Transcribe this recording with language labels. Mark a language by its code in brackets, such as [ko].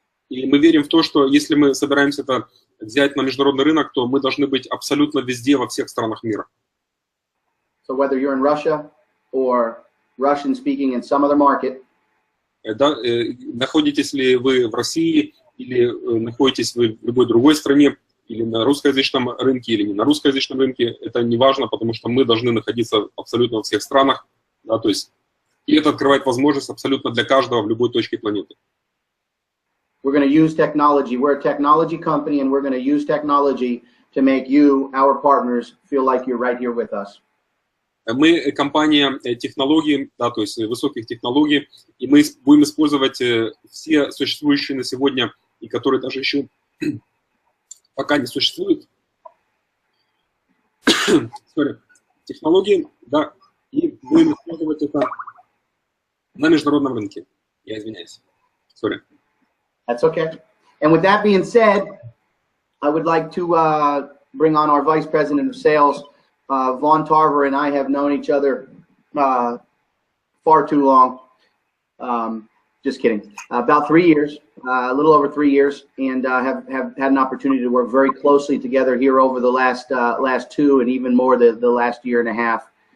[ru] И мы верим в то, что если мы собираемся это взять на международный рынок, то мы должны быть абсолютно везде, во всех странах мира. [en] So whether you're in Russia or Russian speaking in some other market, [ru] да, находитесь ли вы в России или находитесь вы в любой другой стране, или на русскоязычном рынке, или не на русскоязычном рынке, это не важно, потому что мы должны находиться абсолютно во всех странах, да, то есть и это открывает возможность абсолютно для каждого в любой точке планеты. [en] We're going to use technology. We're a technology company, and we're going to use technology to make you, our partners, feel like you're right here with us. [ru] Мы компания технологий, да, то есть высоких технологий, и мы будем использовать все существующие на сегодня, и которые даже еще пока не существуют, технологии, да, и будем использовать это на международном рынке. Я извиняюсь. [en] Sorry. That's okay. And with that being said, I would like to bring on our Vice President of Sales. Vaughn Tarver and I have known each other far too long. Just kidding. About 3 years, a little over 3 years, and have had an opportunity to work very closely together here over the last 2 and even more the last year and a half.